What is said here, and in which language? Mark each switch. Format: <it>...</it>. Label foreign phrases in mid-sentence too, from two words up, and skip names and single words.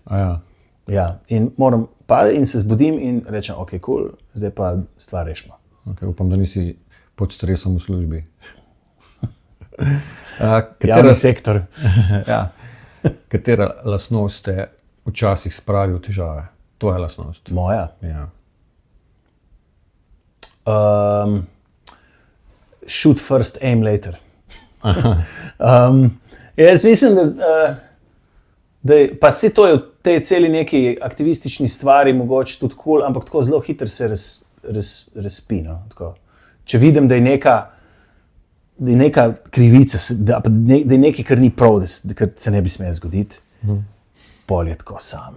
<sl>Ja, in moram padati in se zbudim in rečem, ok, kul, zdaj pa stvar rešimo. Okay, upam, da nisi pod stresom v službi. Javni sektor. Ja. Katera lastnost te včasih spravi v težave? Tvoja lastnost? Moja? Ja.</sl> <en>Shoot first, aim later.</en> <sl>Jaz mislim, da pa se to je v tej celi neki aktivistični stvari mogoče tudi kul, ampak tako zelo hitro se razpi. No? Če vidim, da je neka krivica, da je nekaj, kar ni prav, da se ne bi smelo zgoditi, pol je tako sam.</sl>